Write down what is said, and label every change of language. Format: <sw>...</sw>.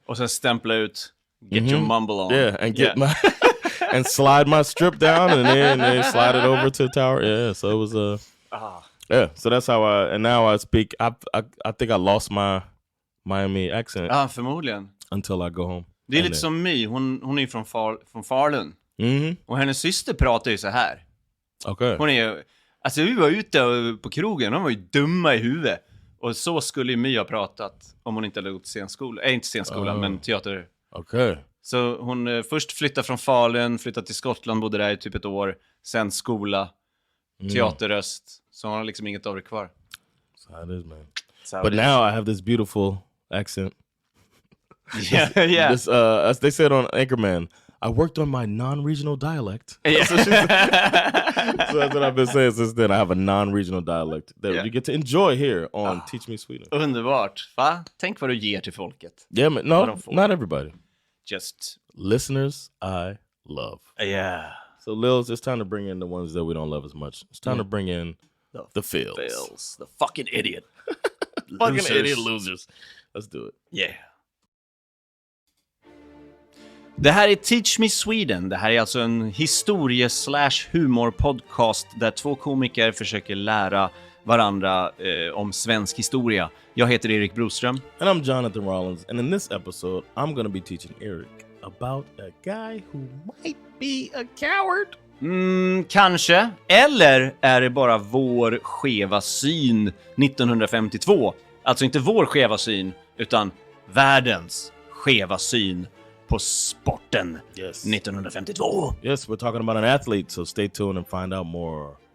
<sv>Och sen stämpla ut,</sv> <en>get your mumble on. Yeah, and get my, and slide my strip down, and then they slide it over to the tower. Yeah, so it was, yeah, so that's how and now I speak, I think I lost my Miami accent.</en> <sv>Ja, förmodligen.</sv> <en>Until I go home.</en> <sv>Det är lite som My, hon är från Falun. Och hennes syster pratar ju så här.</sv> <en>Okay.</en> <sv>Hon är alltså vi var ute på krogen, de var ju dumma i huvudet. Och så skulle ju My ha pratat om hon inte hade gått scenskola. Inte scenskola, men teater.</sv> <en>Okay.</en> <sv>Så hon först flyttade från Falun, flyttade till Skottland, bodde där i typ ett år. Sen skola, teaterröst. Så hon har liksom inget av det kvar.</sv> <en>So it is, man. But now I have this beautiful accent. Yeah. This, as they said on Anchorman, I worked on my non-regional dialect. Yeah. So that's what I've been saying since then. I have a non-regional dialect that you get to enjoy here on Teach Me Sweden.</en> <sv>Underbart. Va? Tänk vad du ger till folket.</sv> <en>Yeah, man. No, not everybody. Just listeners I love. Yeah. So LILs, it's time to bring in the ones that we don't love as much. It's time to bring in the fails. The fucking idiot. Fucking idiot losers. Let's do it. Yeah.</en> <sv>Det här är Teach Me Sweden. Det här är alltså en historie/humor-podcast där två komiker försöker lära varandra om svensk historia. Jag heter Erik Broström.</sv> <en>And I'm Jonathan Rollins. And in this episode, I'm going to be teaching Erik about a guy who might be a coward.</en> <sv>Kanske. Eller är det bara vår skeva syn 1952? Alltså inte vår skeva syn, utan världens skeva syn på sporten 1952.</sv> <en>Yes, we're talking about an athlete, so stay tuned and find out more.</en>